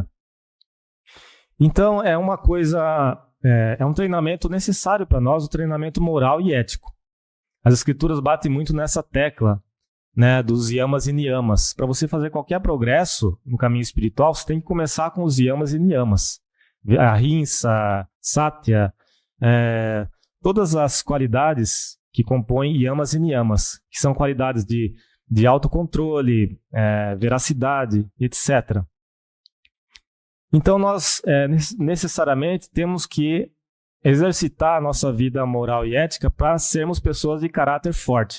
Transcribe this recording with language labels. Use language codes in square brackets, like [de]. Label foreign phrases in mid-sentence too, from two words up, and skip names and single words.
[pt] Então é um treinamento necessário para nós, o treinamento moral e ético. As escrituras batem muito nessa tecla, né, dos yamas e niyamas. Para você fazer qualquer progresso no caminho espiritual, você tem que começar com os yamas e niyamas. [sa] अहिंसा, सत्य, [pt] todas as qualidades que compõem yamas e niyamas, que são qualidades de autocontrole, veracidade, etc. Então nós necessariamente temos que exercitar a nossa vida moral e ética para sermos pessoas de caráter forte.